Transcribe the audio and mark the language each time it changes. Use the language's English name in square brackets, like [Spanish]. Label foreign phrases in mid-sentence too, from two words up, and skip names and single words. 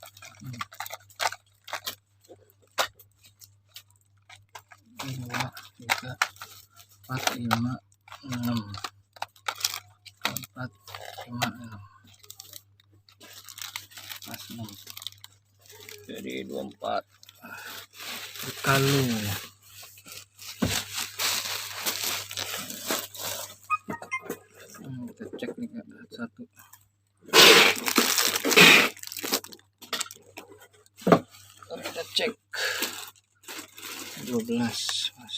[Indonesian] dua, tiga, empat, lima, enam, empat, lima, enam, pas 6. Jadi 24 berkalung. Kita cek nih Kak, satu. Kita cek 12 mas.